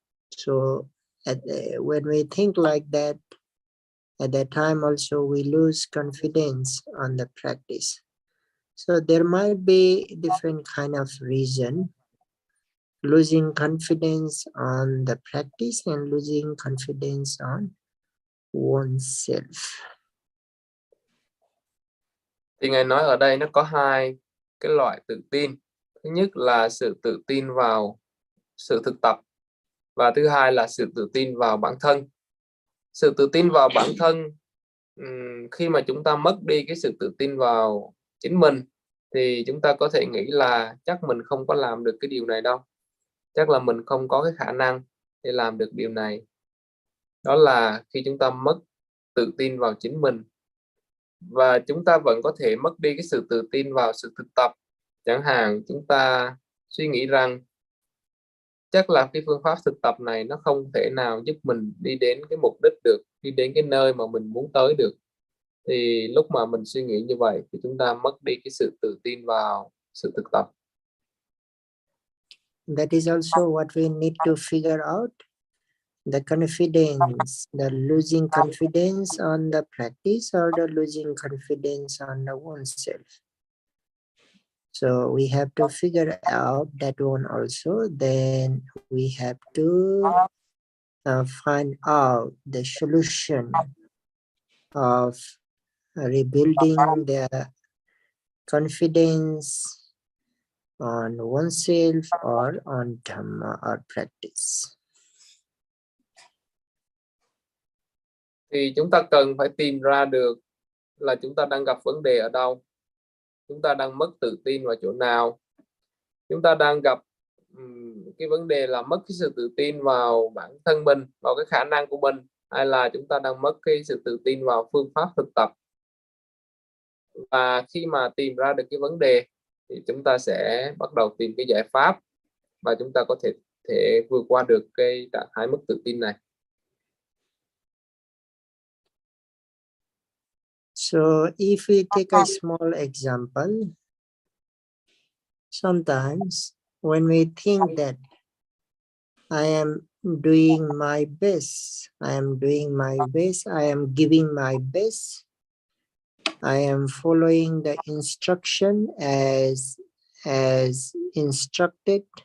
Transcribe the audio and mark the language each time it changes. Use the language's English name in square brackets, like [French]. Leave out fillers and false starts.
[English] So when we think like that, at that time also we lose confidence on the practice. So there might be different kind of reason: losing confidence on the practice and losing confidence on oneself. [Vietnamese] Thì Ngài nói ở đây nó có hai cái loại tự tin. Thứ nhất là sự tự tin vào sự thực tập, và thứ hai là sự tự tin vào bản thân. Sự tự tin vào bản thân, khi mà chúng ta mất đi cái sự tự tin vào chính mình thì chúng ta có thể nghĩ là chắc mình không có làm được cái điều này đâu, chắc là mình không có cái khả năng để làm được điều này. Đó là khi chúng ta mất tự tin vào chính mình. Và chúng ta vẫn có thể mất đi cái sự tự tin vào sự thực tập. Chẳng hạn chúng ta suy nghĩ rằng chắc là cái phương pháp thực tập này nó không thể nào giúp mình đi đến cái mục đích được, đi đến cái nơi mà mình muốn tới được. Thì lúc mà mình suy nghĩ như vậy thì chúng ta mất đi cái sự tự tin vào sự thực tập. [English] That is also what we need to figure out. The confidence, the losing confidence on the practice or the losing confidence on the oneself. So we have to figure out that one also. Then we have to find out the solution of rebuilding the confidence on oneself or on Dhamma or practice. [Vietnamese] Thì chúng ta cần phải tìm ra được là chúng ta đang gặp vấn đề ở đâu, chúng ta đang mất tự tin vào chỗ nào, chúng ta đang gặp cái vấn đề là mất cái sự tự tin vào bản thân mình, vào cái khả năng của mình, hay là chúng ta đang mất cái sự tự tin vào phương pháp thực tập. Và khi mà tìm ra được cái vấn đề thì chúng ta sẽ bắt đầu tìm cái giải pháp và chúng ta có thể vượt qua được cái trạng thái mất tự tin này. [English] So if we take a small example, sometimes when we think that I am doing my best, I am doing my best, I am giving my best, I am following the instruction as instructed.